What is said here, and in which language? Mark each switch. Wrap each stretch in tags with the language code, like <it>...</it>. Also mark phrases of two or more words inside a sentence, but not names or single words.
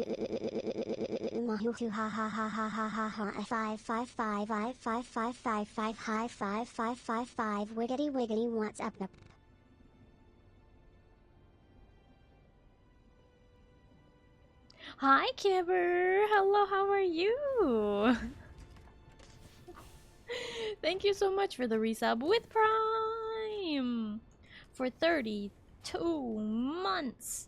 <en>Mahutu ha ha ha ha ha ha ha 555 I 5555 hi 5555 wiggity what's up? Hi Kibber! Hello, how are you? Thank you so much for the resub with Prime for 32 months.</en>